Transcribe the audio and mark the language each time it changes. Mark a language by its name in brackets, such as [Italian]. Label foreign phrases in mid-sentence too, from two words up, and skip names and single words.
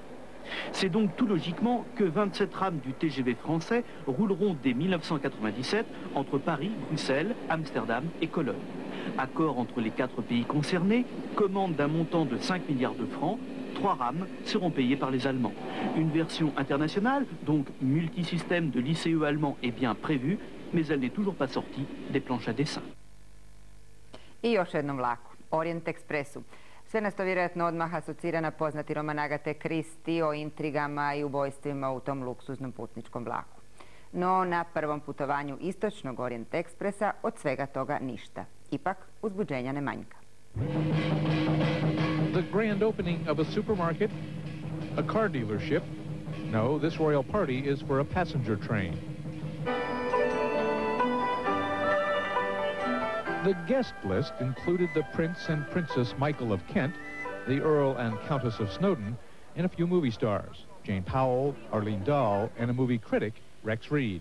[French] C'est donc tout logiquement que 27 rames du TGV français rouleront dès 1997 entre Paris, Bruxelles, Amsterdam et Cologne. Accord entre les 4 pays concernés, commande d'un montant de 5 milliards de francs, 3 rames seront payées par les Allemands. Une version internationale, donc multisystème de l'ICE allemand, est bien prévue, mais elle n'est toujours pas sortie des planches à dessin. [Croatian] I još jednom vlaku, Orient Expressu. Sve nas to vjerojatno odmah asocira na poznati roman Agate Christie o intrigama i ubojstvima u tom luksuznom putničkom vlaku. No, na prvom putovanju istočnog Orient Expressa od svega toga ništa. Ipak, uzbuđenja ne manjka. [English] The grand opening of a supermarket, a car dealership. No, this royal party is for a passenger train. The guest list included the Prince and Princess Michael of Kent, the Earl and Countess of Snowdon, and a few movie stars, Jane Powell, Arlene Dahl, and a movie critic, Rex Reed.